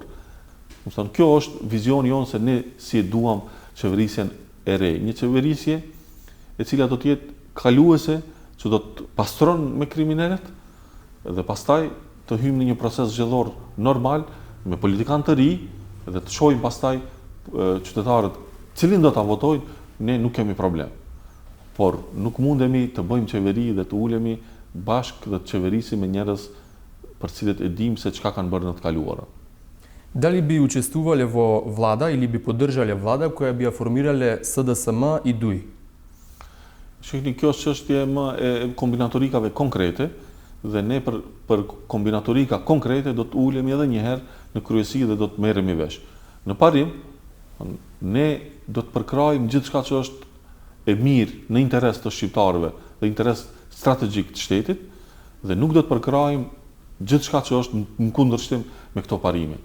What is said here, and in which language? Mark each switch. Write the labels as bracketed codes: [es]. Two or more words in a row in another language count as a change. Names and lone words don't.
[sq] Kjo është vizioni jonë se ne si e duam qeverisjen e re, një qeverisje e cila do të jetë kaluese, që do të pastron me kriminalet dhe pastaj të hyjmë në një proces zgjedhor normal me politikanë të ri dhe të shohim pastaj qytetarët cilin do ta votojnë, ne nuk kemi problem. Por nuk mundemi të bëjmë qeveri dhe të ulemi bashkë dhe të qeverisim me njerëz për cilët e dim se çka kanë bërë në të kaluara. [mk] Дали би учествувале во влада или би поддржале влада која би ја формирале СДСМ и ДУИ? [sq] Shihni, kjo është çështje më e kombinatorikave konkrete dhe ne për kombinatorika konkrete do të ulemi edhe një herë në kryesi dhe do të merremi vesh. Në parim, ne do të përkrajmë gjithçka që është e mirë në interes të shqiptarëve dhe interes strategjik të shtetit dhe nuk do të përkrajmë gjithçka që është në kundërshtim me këto parime.